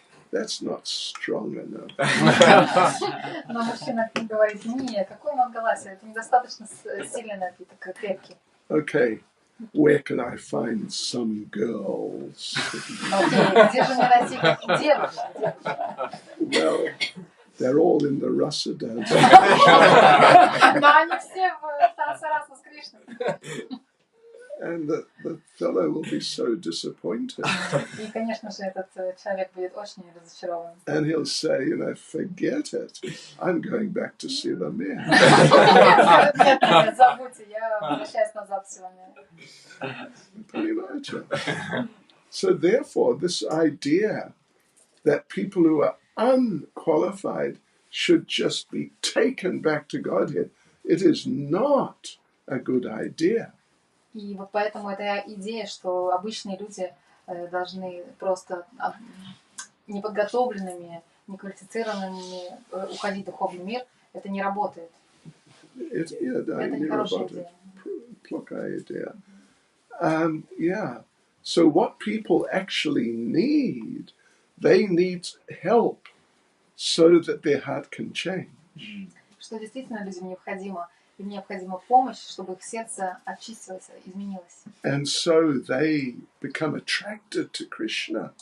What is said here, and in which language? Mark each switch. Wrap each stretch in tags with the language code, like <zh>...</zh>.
<en>That's not strong enough.</en> <ru>Но мужчина говорит, нет, какой манго ласси, это недостаточно сильный напиток, крепкий.</ru> <en>Okay, where can I find some girls?</en> <ru>Окей, где же мне найти девушек?</ru> <en>Well, they're all in the rasa dance.</en> <ru>Но они все в танце раса с Кришной.</ru> <en>And the fellow will be so disappointed.</en> <ru>И, конечно же, этот человек будет очень разочарован.</ru> <en>And he'll say, forget it. I'm going back to Sillamae.</en> <ru>Нет, забудьте, я возвращаюсь назад в Силаме. Понимаете?</ru> <en>So therefore, this idea that people who are unqualified should just be taken back to Godhead, it is not a good idea.</en> <ru>И вот поэтому эта идея, что обычные люди должны просто неподготовленными, неквалифицированными уходить в духовный мир, это не работает. Это не хорошая идея. Плохая идея. Yeah.</ru> <en>So what people actually need, they need help so that their heart can change.</en> <ru>Что действительно людям необходимо, им необходима помощь, чтобы их сердце очистилось, изменилось.</ru> <en>And so they become attracted to Krishna.</en>